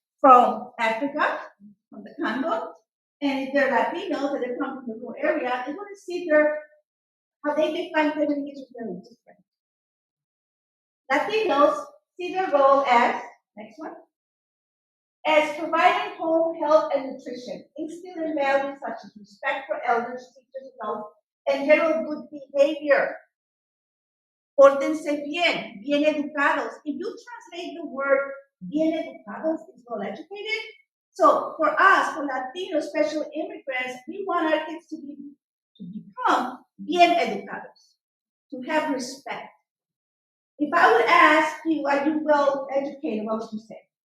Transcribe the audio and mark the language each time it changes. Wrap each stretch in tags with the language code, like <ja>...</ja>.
<en>From Africa, from the Congo. And if they're Latinos and they come from the rural area, they want to see how they define family engagement very different. Latinos see their role as, next one, as providing home, health, and nutrition, instilling values such as respect for elders, teachers, adults, and general good behavior.</en> <es>Pórtense bien, bien educados.</es> <en>If you translate the word</en> <es>bien educados,</es> <en>is well educated. So for us, for Latino special immigrants, we want our kids to become</en> <es>bien educados,</es> <en>to have respect. If I would ask you, are you well educated, what would you say?</en>